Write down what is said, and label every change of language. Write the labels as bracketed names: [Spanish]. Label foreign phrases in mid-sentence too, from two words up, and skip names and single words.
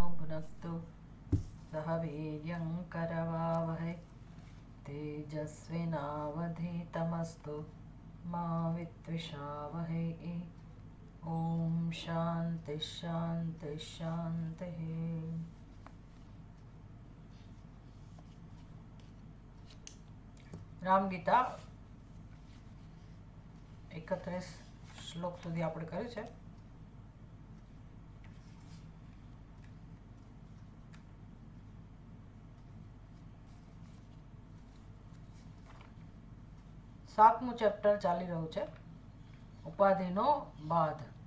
[Sanskrit] भुनक्तु सह वीर्यं करवावहै तेजस्विनावधीतमस्तु मा विद्विषावहै। ओम शांति शांति शांति। [Gujarati] राम गीता 31 શ્લોક સુધી આપણે કર્યું છે. સાતમું ચેપ્ટર ચાલી રહ્યું છે, ઉપાધિનો બાધ.